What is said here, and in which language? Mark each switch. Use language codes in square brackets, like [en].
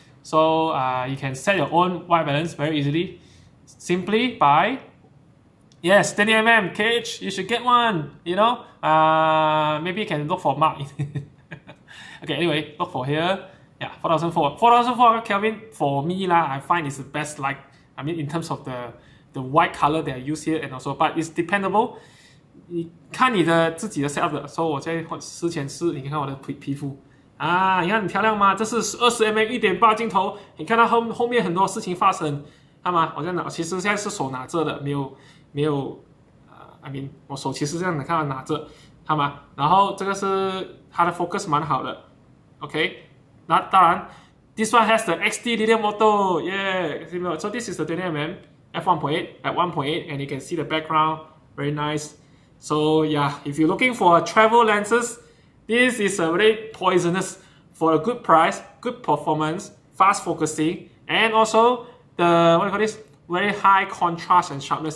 [en] So you can set your own white balance very easily, simply by 20mm cage. You should get one. You know, maybe you can look for Mark. Okay, anyway, look for here. Yeah, 4,400 Kelvin for me lah. I find it's the best light. I mean, in terms of the white color that I use here, and also, but it's dependable. [zh] 你看你的自己的 setup 的，所以我在之前是，你看我的皮肤。你看很漂亮吗？这是20mm 1.8镜头，你看到后面很多事情发生，看吗？我这样拿，其实现在是手拿着的，没有 [en] I mean [zh] 我手其实这样的，看到拿着，看吗？然后这个是它的 focus 蛮好的 ，OK。那当然 [en] ，this one has the XT linear motor, yeah. So this is the 20mm f1.8 at 1.8, and you can see the background, very nice. So yeah, if you're looking for travel lenses, this is a very poisonous for a good price, good performance, fast focusing, and also the very high contrast and sharpness.